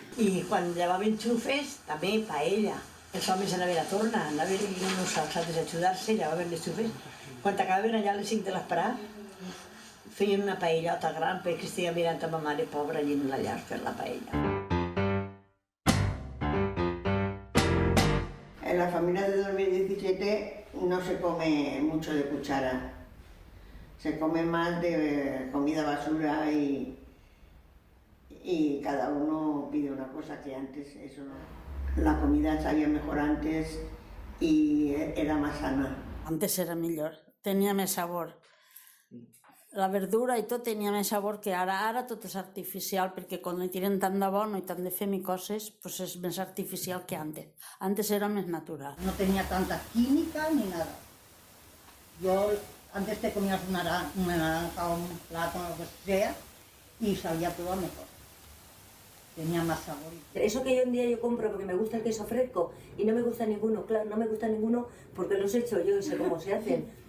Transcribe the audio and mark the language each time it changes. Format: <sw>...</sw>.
<ca>I quan llevaven xufes, també paella. Els homes anaven a tornar, anaven uns als altres a ajudar-se, llevaven les xufes. Quan acabaven allà a les 5 de l'esperar, feien una paellota gran perquè estia mirant a ma mare pobra allí en la llar fer la paella.</ca> <es>En la familia de 2017 no se come mucho de cuchara. Se come más de comida basura y cada uno pide una cosa que antes eso no. La comida sabía mejor antes y era más sana.</es> <ca>Antes era millor, tenia més sabor. La verdura i tot tenia més sabor que ara. Ara tot és artificial, perquè quan li tiren tant d'abono i tant de femicoses, pues és més artificial que antes. Antes era més natural.</ca> <es>No tenía tanta química ni nada. Yo antes te comías una naranja o un plátano, lo que sea, y sabía todo mejor. Tenía más sabor. Eso que hoy en día yo compro porque me gusta el queso fresco y no me gusta ninguno, claro, no me gusta ninguno porque los he hecho yo y sé cómo se hacen.</es>